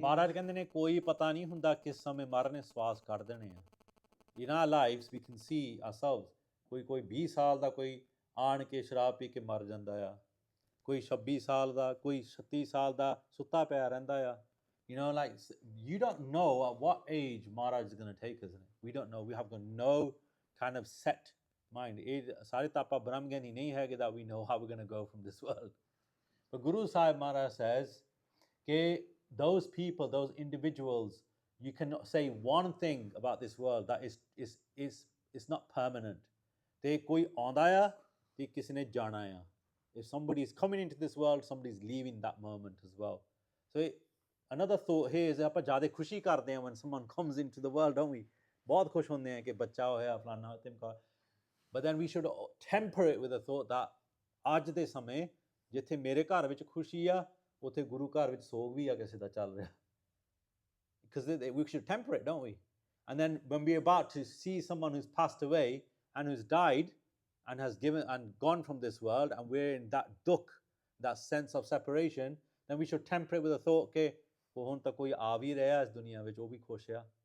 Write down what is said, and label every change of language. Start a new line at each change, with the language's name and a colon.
Punjabi: Maharaj ਕਹਿੰਦੇ ਨੇ ਕੋਈ ਪਤਾ ਨਹੀਂ ਹੁੰਦਾ ਕਿਸ ਸਮੇਂ ਮਰਨੇ ਸਵਾਸ ਕੱਢ ਦੇਣੇ ਆ.
English: In our lives we can see ourselves.
Punjabi: ਕੋਈ 20 ਸਾਲ ਦਾ ਕੋਈ ਆਣ ਕੇ ਸ਼ਰਾਬ ਪੀ ਕੇ ਮਰ ਜਾਂਦਾ ਆ. ਕੋਈ 26 ਸਾਲ ਦਾ, ਕੋਈ 36 ਸਾਲ ਦਾ ਸੁੱਤਾ ਪਿਆ ਰਹਿੰਦਾ ਆ.
English: You know, like, you don't know at what age Maharaj is going to take us, isn't it? We don't know. We have got no kind of set mind.
Punjabi: Sare tapa Brahmgani nahi hai
English: that we know how we're going to go from this world. But Guru Sahib Maharaj says, that those people, those individuals, you cannot say one thing about this world that is not permanent.
Punjabi: Te koi aanda ya, te kisi ne jana ya.
English: If somebody is coming into this world, somebody is leaving that moment as well. So another thought here is
Punjabi: ਆਪਾਂ ਜ਼ਿਆਦਾ ਖੁਸ਼ੀ ਕਰਦੇ ਹਾਂ
English: when someone comes into the world, don't we?
Punjabi: ਬਹੁਤ ਖੁਸ਼ ਹੁੰਦੇ ਹਾਂ ਕਿ ਬੱਚਾ ਹੋਇਆ ਫਲਾਣਾ ਤਿਮਕਾ.
English: But then we should temper it with a thought that
Punjabi: ਅੱਜ ਦੇ ਸਮੇਂ ਜਿੱਥੇ ਮੇਰੇ ਘਰ ਵਿੱਚ ਖੁਸ਼ੀ ਆ, ਉੱਥੇ ਗੁਰੂ ਘਰ ਵਿੱਚ ਸੋਗ ਵੀ ਆ ਕਿਸੇ ਦਾ ਚੱਲ ਰਿਹਾ.
English: Because we should temper it, don't we? And then when we're about to see someone who's passed away and who's died and has given and gone from this world, and we're in that dukh, that sense of separation, then we should temper it with a thought ke
Punjabi: ਹੁਣ ਤਾਂ ਕੋਈ ਆ ਵੀ ਰਿਹਾ ਇਸ ਦੁਨੀਆ ਵਿੱਚ, ਉਹ ਵੀ ਖੁਸ਼ ਆ.